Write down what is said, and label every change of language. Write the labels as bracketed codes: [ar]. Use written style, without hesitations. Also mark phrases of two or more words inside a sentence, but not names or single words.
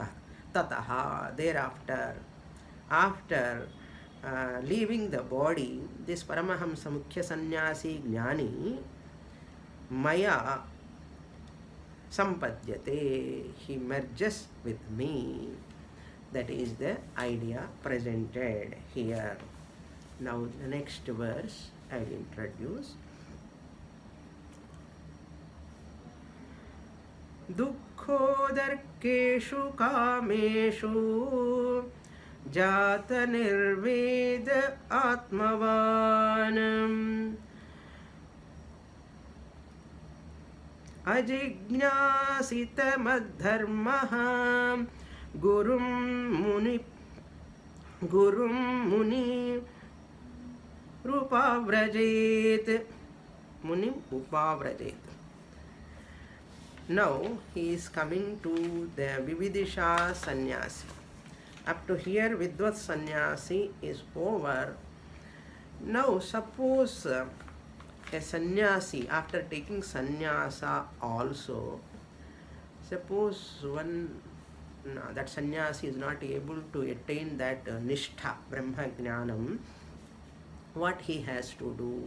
[sa] Tataha, [en] thereafter, after leaving the body, this [sa] परमहंस मुख्य संन्यासी ज्ञानी मया सम्पद्यते, [en] he merges with me. That is the idea presented here. Now the next verse I will introduce. [sa] दुःखोदर्केषु कामेषु जात निर्वेद आत्मवानम् अजिज्ञासित मद्धर्मः गुरुं मुनि रुपव्रजेत्. मुनिम् उपव्रजेत्. [en] Now he is coming to the [sa] विविदिषा संन्यासी. [en] Up to here [sa] विद्वत् संन्यासी [en] is over. Now suppose a sannyasi, after taking sannyasa also, suppose that sannyasi is not able to attain that nishtha, [sa] ब्रह्म ज्ञानम्, [en] what he has to do?